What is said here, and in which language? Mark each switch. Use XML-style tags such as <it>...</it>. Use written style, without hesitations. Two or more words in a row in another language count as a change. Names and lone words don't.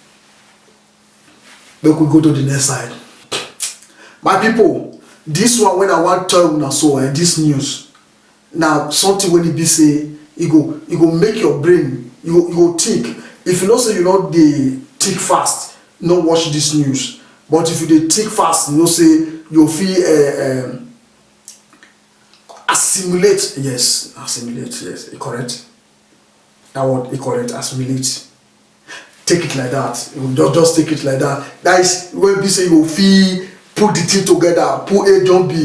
<pcm>Make we go to the next side. My people, this one when I want tell una so this news, now something when it be say, it go make your brain, you go think. If you know say you know dey think fast, no watch this news. But if you dey think fast, you know say you feel assimilate. Yes, assimilate. Yes, correct. That word correct. Assimilate. Take it like that. You just take it like that. That is when we say you feel put the thing together, put A John B.</pcm>